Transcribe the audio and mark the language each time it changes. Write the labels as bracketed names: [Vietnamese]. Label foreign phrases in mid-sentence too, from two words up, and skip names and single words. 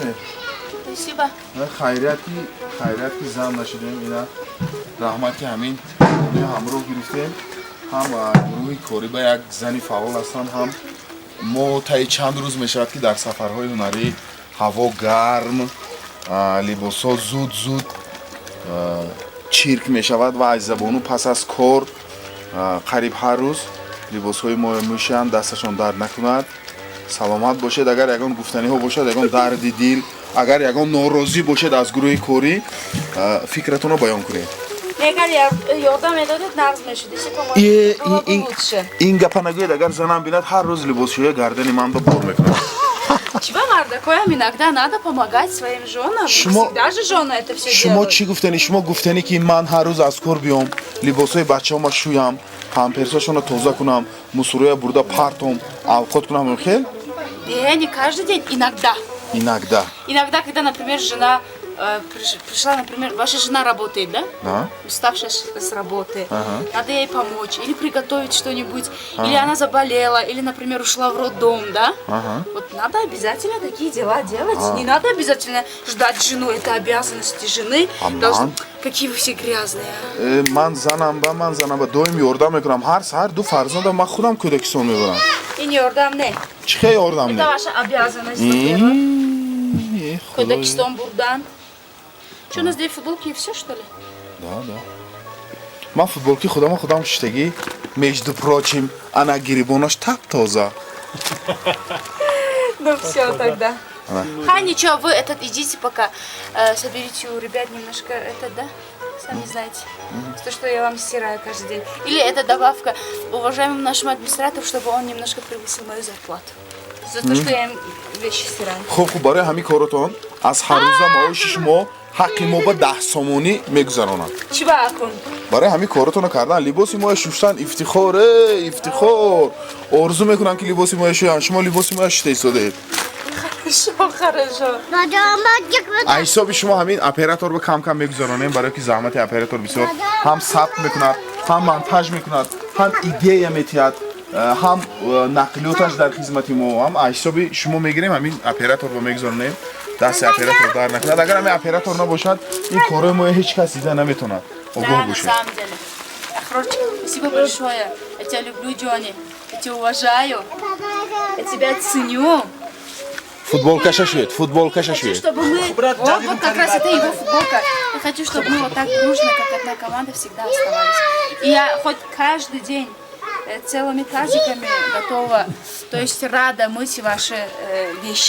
[Russian] Спасибо. [Tajik] Хайрият ки зан нашудем. Ино раҳмат ки ҳамин ҳамроҳ гирифтем. ҳам гурӯҳи кори ба як зани фаъол ҳастанд, ҳам мо таи чанд рӯз мешавад ки дар сафарҳои ҳунарӣ ҳаво гарм, либосҳо зуд чирк мешавад ва айзабону пас аз кор қариб ҳар рӯз либосҳои мо мешанд, дасташон дард накунад, саломат бошед. Агар ягон гуфтаниҳо бошад, ягон дарди дил, агар ягон норозӣ бошед аз гурӯҳи корӣ, фикратонро баён кунед. Егер ёдам медодед, нағз мешуд. [Russian] Если поможет, было бы лучше. [Tajik] Ин гапа нагӯед, агар занам бинад, ҳар рӯз либосшӯя гардани ман ба бор мекунад. [Russian] Чего, мордакоям иногда надо помогать своим женам. Всегда же жены это все шумо делают. [Tajik] чӣ гуфтани? Шумо гуфтани ки ман ҳар рӯз аз кор биём, либосҳои бачаҳома шӯям, памперсашонро тоза кунам, мусороя бурда партом, авқот кунам хел? [Russian] Не каждый день, иногда. Иногда. Иногда, когда, например, жена пришла, например, ваша жена работает, да? Да. Уставшая с работы. Надо ей помочь. Или приготовить что-нибудь. Или она заболела. Или, например, ушла в роддом, да? Вот надо обязательно такие дела делать. Не надо обязательно ждать жену. Это обязанности жены. Какие вы все грязные. [Tajik] Ман занам ба доим ёрдам мекунам. Ҳар саҳар ду фарзандам ман худам кӯдакисон мебарам. [Russian] И не ёрдам, не. [Tajik] Чӣ хел ёрдам не? [Russian] Это ваша обязанность, во-первых. [Tajik] Кӯдакистон бурдан. [Russian] Что, у нас две футболки и все, что ли? Да. [Tajik] Ман футболки худам шиштагӣ, [Russian] между прочим, [Tajik] ана гирибонаш так тоза. [Russian] Ну все тогда. Ничего, вы идите пока, соберите у ребят немножко да? Сами знаете. То, что я вам стираю каждый день. Или это добавка уважаемому нашему администратору, чтобы он немножко превысил мою зарплату. За то, что я им вещи стираю. [Tajik] Хуб, барои ҳамин коротон аз ҳаррӯза маоши шумо ҳаққи мо ба 10 сомонӣ мегузаронад. Чивакун. Барои ҳамин коротонро кардан, либоси моя шуштан ифтихор, ифтихор. Орзу мекунам ки либоси моя шӯям, шумо либоси моя шушта истодаед. [Russian] Хорошо. [Tajik] Аз ҳисоби шумо ҳамин операторро кам мегузаронем, барои ки заҳмати оператор бисёр ҳам сабт мекунад, ҳам монтаж мекунад, ҳам идея метиҳад, ҳам нақлиёташ дар хизмати мо. Ҳам аз ҳисоби шумо мегирем, ҳамин операторро мегузаронем, дасти оператор дар накунад. Агар ҳамин оператор набошад, ин корои мо ҳеҷ кас дида наметавонад. Огоҳ бошед. [Russian] На самом деле. Ахрочик, спасибо большое. Я тебя люблю, Джонни. Я тебя уважаю. Я тебя ценю. [Tajik] Футболкаша шуед. [Russian] Хочу, чтобы мы... Вот как раз это его футболка. Я хочу, чтобы мы вот так дружно, как одна команда, всегда оставались. И я хоть каждый день целыми тазиками готова, то есть рада мыть ваши вещи.